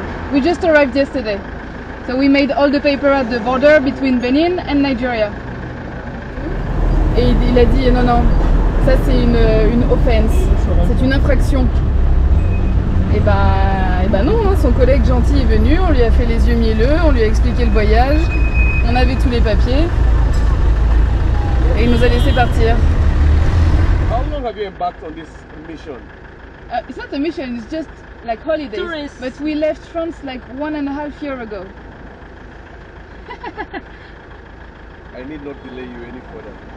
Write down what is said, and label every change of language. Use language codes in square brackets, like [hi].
[en] We just arrived yesterday. So we made all the paper at the border between Benin and Nigeria. [fr] Et il a dit non, non, ça c'est une offense, c'est une infraction. Et ben non, hein, son collègue gentil est venu, on lui a fait les yeux mielleux, on lui a expliqué le voyage, on avait tous les papiers et il nous a laissé partir. [en] How long have you embarked on this mission? It's not a mission, it's just like holidays. Tourists. But we left France like 1.5 years ago. I need not delay you any further.